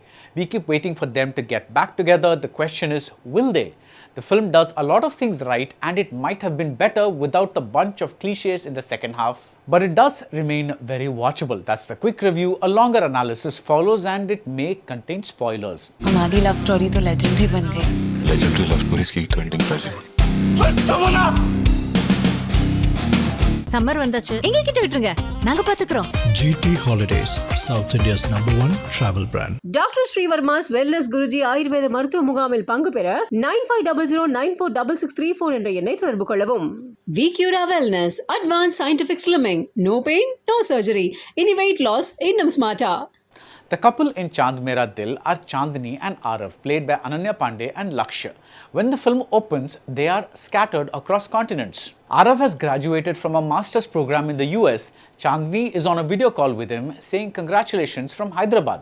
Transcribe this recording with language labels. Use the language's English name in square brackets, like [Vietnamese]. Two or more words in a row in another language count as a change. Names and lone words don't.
[English] We keep waiting for them to get back together. The question is, will they? The film does a lot of things right and it might have been better without the bunch of cliches in the second half. But it does remain very watchable. That's the quick review. A longer analysis follows and it may contain spoilers. [Hindi] हमारी [English] love story [Hindi] तो लेजेंडरी बन गई। [English] legendary love stories [Hindi] की तो एंडिंग [Tamil] சம்மர் வந்தாச்சு எங்க கிட்ட விட்டுருங்க நாங்க பாத்துக்கிறோம் [English] GT Holidays, South India's #1 travel brand. [Tamil] டாக்டர் ஸ்ரீவர்மாஸ் வெல்னஸ் குருஜி ஆயுர்வேத மருத்துவ முகாமில் பங்கு பெற 9500946634 என்ற எண்ணை தொடர்பு கொள்ளவும். [English] Vikyura wellness advance scientific slimming, no pain no surgery, இனி weight loss இன்னும் smartஆ. The couple in Mera Dil are Chandni and Arav, played by Ananya Panday and Lakshya. When the film opens, they are scattered across continents. Arav has graduated from a master's program in the US. Chandni is on a video call with him, saying congratulations from Hyderabad.